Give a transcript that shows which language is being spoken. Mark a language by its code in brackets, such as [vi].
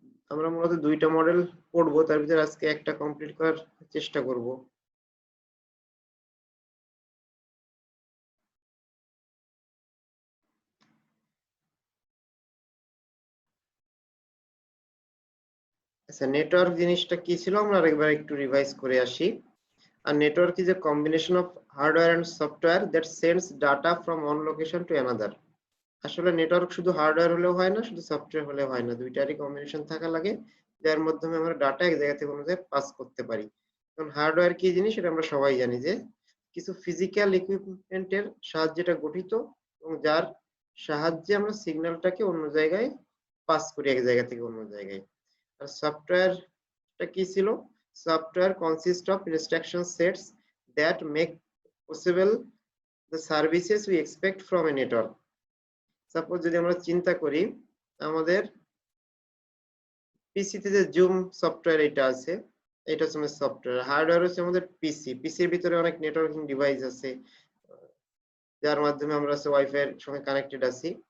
[bn] আমরা মূলত 2টা মডেল পড়বো, তার ভিতরে আজকে একটা কমপ্লিট করার চেষ্টা করব। আচ্ছা, নেটওয়ার্ক জিনিসটা কি ছিল আমরা আরেকবার একটু রিভাইজ করে আসি। [en] A network is a combination of hardware and software that sends data from one location to another. [bn] আসলে নেটওয়ার্ক শুধু হার্ডওয়্যার হলেও হয় না, শুধু সফটওয়্যার হলেও হয় না, দুইটারই কম্বিনেশন থাকা লাগে, যার মাধ্যমে আমরা ডাটা এক জায়গা থেকে অন্য জায়গায় পাস করতে পারি। কারণ হার্ডওয়্যার কি জিনিস এটা আমরা সবাই জানি, যে কিছু ফিজিক্যাল ইকুইপমেন্টের সাহায্যে এটা গঠিত এবং যার সাহায্যে আমরা সিগন্যালটাকে অন্য জায়গায় পাস করি, এক জায়গা থেকে অন্য জায়গায়। আর সফটওয়্যারটা কি ছিল? [en] Software consists of instruction sets that make possible the services we expect from a network. [bn] Suppose যদি আমরা চিন্তা করি, আমাদের পিসিতে যে জুম সফটওয়্যার এটা আছে, এটা হচ্ছে আমাদের সফটওয়্যার। হার্ডওয়্যার হচ্ছে আমাদের পিসির ভিতরে অনেক নেটওয়ার্কিং ডিভাইস আছে যার মাধ্যমে আমরা ওয়াইফাই এর সঙ্গে কানেক্টেড আছি।